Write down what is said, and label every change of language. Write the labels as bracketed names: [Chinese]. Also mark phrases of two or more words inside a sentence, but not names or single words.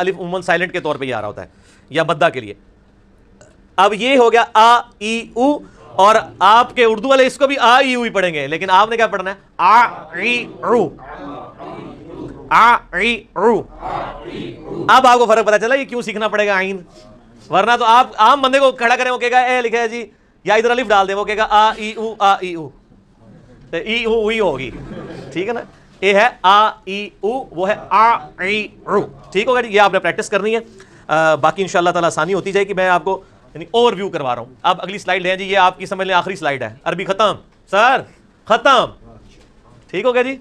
[Urdu] الف عموماً سائلنٹ کے طور پہ ہی آ رہا ہوتا ہے یا مدہ کے لیے. اب یہ ہو گیا آ ای او، اور آپ کے اردو والے اس کو بھی آ ای او ہی پڑھیں گے، لیکن آپ نے کیا پڑھنا ہے آ ای او، آ ای او. اب آپ کو فرق پتا چلا یہ کیوں سیکھنا پڑے گا عین، ورنہ تو آپ عام بندے کو کھڑا کریں وہ کہے گا اے لکھا ہے جی، یا ادھر الف ڈال دیں وہ کہے گا آ ای او آ ای او، ای او وہی ہوگی، ٹھیک ہے نا. یہ ہے آ ای او، وہ ہے آ ای او، ٹھیک ہوگا جی. یہ آپ نے پریکٹس کرنی ہے، باقی انشاءاللہ تعالی آسانی ہوتی جائے گی. میں آپ کو یعنی اوور ویو کروا رہا ہوں. اب اگلی سلائیڈ ہے جی، یہ آپ کی سمجھ لیں آخری سلائیڈ ہے. عربی ختم سر، ختم، ٹھیک ہو گیا جی.